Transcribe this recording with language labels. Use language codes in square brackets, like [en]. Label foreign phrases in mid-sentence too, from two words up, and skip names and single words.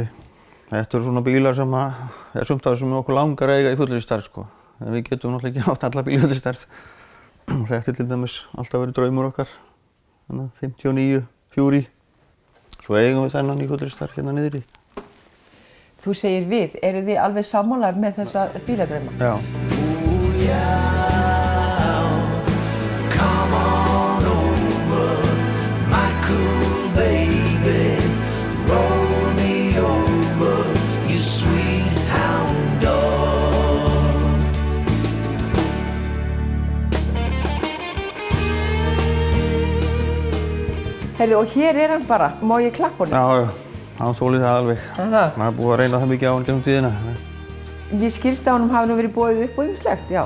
[is] Þetta eru svona bílar sem sumt af þessum okkur langar eiga í fullri stærð En við getum náttúrulega ekki átt alla bíla í fullri stærð. Þetta til dæmis alltaf verið draumur okkar. 59 Fury. Svo eigum við þennan í fullri stærð hérna niðri. Þú segir við, eru þið alveg sammála með þessa bíladrauma? Já. [en] Come on over, my cool baby. Roll me over, you sweet hound dog. [is] Heyrðu, og hér hann bara. Má ég klappa honum? Já, hann þolir það alveg. Maður er búið að reyna það mikið á hann gegnum tíðina. Ég skilst að honum hafi nú verið boðið upp og ýmislegt, já?